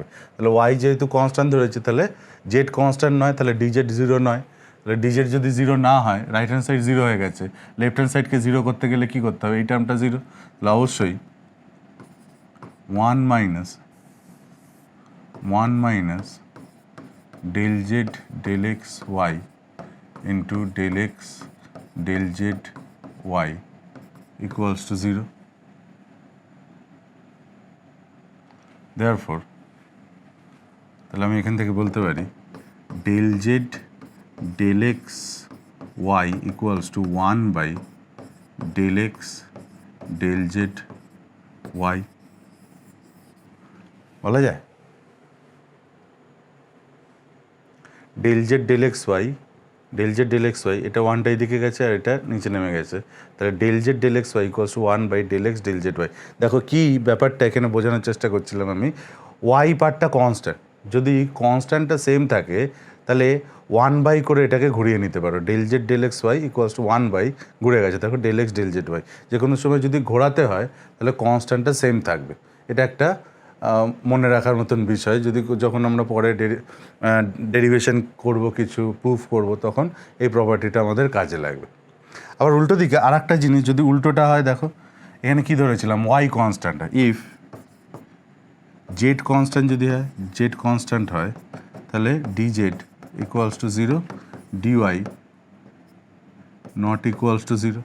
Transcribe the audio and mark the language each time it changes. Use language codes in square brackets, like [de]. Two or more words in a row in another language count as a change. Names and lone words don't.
[bn] তাহলে ওয়াই যেহেতু কনস্ট্যান্ট ধরেছে তাহলে [en] z constant [bn] নয়, তাহলে ডিজেড 0 নয়। তাহলে ডিজেড যদি 0 না হয়, [en] right hand side [bn] 0 হয়ে গেছে, [en] left hand side [bn] 0 করতে গেলে কী করতে হবে? এই টার্মটা 0, তাহলে অবশ্যই 1 মাইনাস [en] del z del x y into del x del z y equals to [bn] 0. [en] Therefore, [bn] তাহলে আমি এখান থেকে বলতে পারি [en] del z del x y equals to 1 by del x del z y [bn] বলা যায়। [en] del z del x y, del z del x y [bn] এটা 1টা এদিকে গেছে আর এটা নিচে নেমে গেছে, তাহলে [en] del z del x y equals to 1 by del x del z y। [bn] দেখো কি ব্যাপারটা এখানে বোঝানোর চেষ্টা করছিলাম আমি, y পার্টটা কনস্ট্যান্ট, যদি কনস্ট্যান্টটা সেম থাকে তাহলে 1 বাই করে এটাকে ঘুরিয়ে নিতে পারো, [en] del z del x y equals to [bn] 1 বাই ঘুরে গেছে, দেখো [en] del x del z y। [bn] যে কোনো সময় যদি ঘোরাতে হয় তাহলে কনস্ট্যান্টটা সেম থাকবে। এটা একটা মনে রাখার মতন বিষয়, যদি যখন আমরা পরে ডেরিভেশন করব, কিছু প্রুফ করব, তখন এই প্রপার্টিটা আমাদের কাজে লাগবে। আবার উল্টো দিকে আর একটা জিনিস, যদি উল্টোটা হয়, দেখো এখানে কি ধরেছিলাম, [en] y constant [bn] হয়, [en] if z constant [bn] যদি হয়, [en] z constant [bn] হয় তাহলে [en] dz equals to 0, dy not equals to 0.